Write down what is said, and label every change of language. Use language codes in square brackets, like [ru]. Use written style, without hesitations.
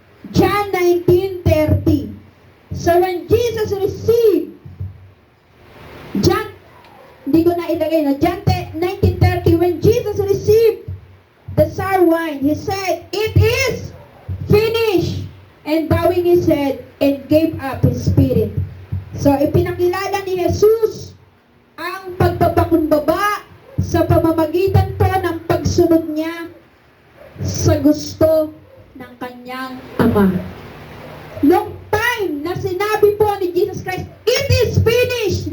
[en] John 19:30. So when Jesus received, [tl] hindi ko na ilagay na, [en] John 19:30, when Jesus received the sour wine, He said, "It is finished," and bowing His head and gave up His spirit. [tl] So ipinakilala ni Jesus ang pagpapakumbaba sa pamamagitan po ng pagsunod niya sa gusto ng kanyang Ama. [en] Long time [tl] na sinabi po ni Jesus Christ, [en] "It is finished."